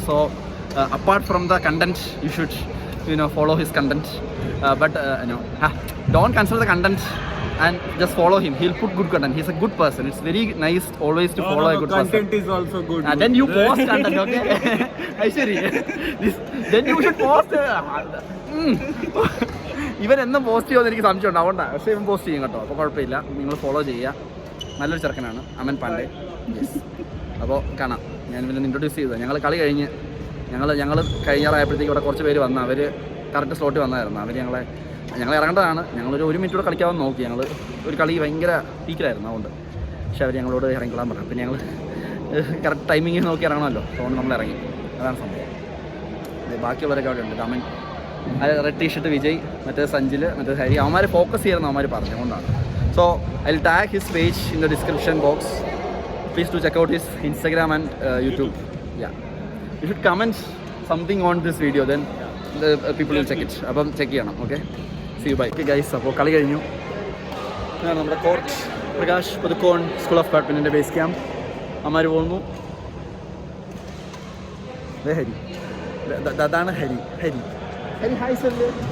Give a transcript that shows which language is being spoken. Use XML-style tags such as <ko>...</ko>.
<en>So apart from the content, you should follow his content. But don't cancel the content and just follow him. He'll put good content. He's a good person. It's very nice always to follow a good person. Content is also good. Then you post content, okay? Aishwari, then you should post.</en> <ml>ഇവൻ എന്നും post ചെയ്യുമെന്ന് എനിക്ക് സംശയമുണ്ട്, അതുകൊണ്ടാണ്. പക്ഷേ ഇവൻ post ചെയ്യും കേട്ടോ, അപ്പോൾ കുഴപ്പമില്ല. നിങ്ങൾ ഫോളോ ചെയ്യുക. നല്ലൊരു ചെറുക്കനാണ് അമൻ പാണ്ഡെ. അപ്പോൾ കാണാം. ഞാൻ ഇവനെ ഇൻട്രൊഡ്യൂസ് ചെയ്തത്. ഞങ്ങൾ കളി കഴിഞ്ഞ് ഞങ്ങൾ കഴിഞ്ഞാറായപ്പോഴത്തേക്ക് ഇവിടെ കുറച്ച് പേര് വന്ന്, അവർ കറക്റ്റ് സ്ലോട്ടിൽ വന്നായിരുന്നു. അവർ ഞങ്ങൾ ഇറങ്ങേണ്ടതാണ്. ഞങ്ങളൊരു 1 മിനിറ്റ് കൂടെ കളിക്കാമെന്ന് നോക്കി. ഞങ്ങൾ ഒരു കളി ഭയങ്കര പീക്കിലായിരുന്നു, അതുകൊണ്ട്. പക്ഷേ അവർ ഞങ്ങളോട് ഇറങ്ങിക്കൊള്ളാൻ പറഞ്ഞു. പിന്നെ ഞങ്ങൾ കറക്റ്റ് ടൈമിങ് നോക്കി ഇറങ്ങണമല്ലോ, അതുകൊണ്ട് നമ്മൾ ഇറങ്ങി. അതാണ് സംഭവം. ബാക്കിയുള്ളവരൊക്കെ അവിടെ ഉണ്ട്. അമൻ, റെഡ് ടീഷർട്ട് വിജയ്, മറ്റേ സഞ്ജിൽ, മറ്റേ ഹരി, അവന്മാരെ ഫോക്കസ് ചെയ്യുന്ന അവന്മാർ പറഞ്ഞുകൊണ്ടാണ്.</ml> <en>So I will tag his page in the description box. please do check out his Instagram and YouTube. Yeah, you should comment something on this video, then the people will check it.</en> <ml>അപ്പം check ചെയ്യണം.</ml> <en>Okay, see you bye. Okay guys,</en> <ml>അപ്പോൾ കളി കഴിഞ്ഞു. ഇതാണ് നമ്മുടെ court, Prakash പുതുക്കോൺ school of ബാഡ്മിൻ്റൻ്റെ base camp. Ammar പോകുന്നു. ഹരി, അതാണ് Hari. Hari Hari hi സല്ല്.</ml>